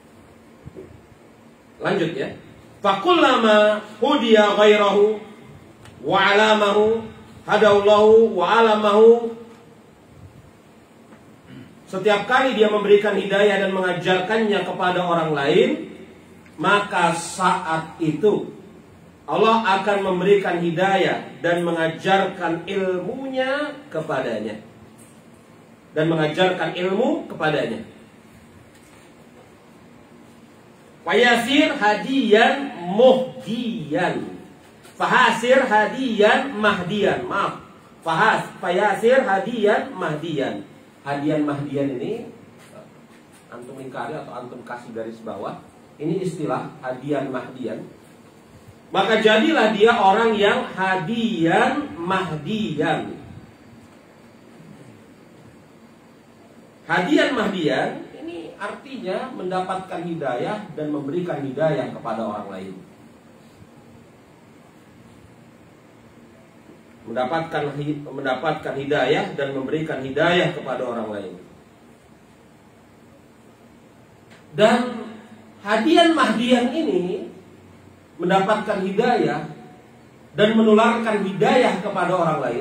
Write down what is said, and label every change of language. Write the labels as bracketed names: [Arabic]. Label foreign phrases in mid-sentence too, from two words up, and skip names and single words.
[Indonesian] Lanjut ya. [Arabic] فكلما هدى غيره وعلمه هداه الله وعلمه. [Indonesian] Setiap kali dia memberikan hidayah dan mengajarkannya kepada orang lain, maka saat itu Allah akan memberikan hidayah dan mengajarkan ilmunya kepadanya. Dan mengajarkan ilmu kepadanya. [Arabic] فيصير هاديا مهديا. فيصير هاديا مهديا. Maaf. فيصير هاديا مهديا. هاديا مهديا [Indonesian] ini antum ingkari atau antum kasih garis bawah. Ini istilah [Arabic] هاديا مهديا. [Indonesian] Maka jadilah dia orang yang [Arabic] هاديا مهديا. هاديا مهديا [Indonesian] ini artinya mendapatkan hidayah dan memberikan hidayah kepada orang lain. Mendapatkan hidayah dan memberikan hidayah kepada orang lain. Dan [Arabic] هاديا مهديا [Indonesian] ini mendapatkan hidayah dan menularkan hidayah kepada orang lain.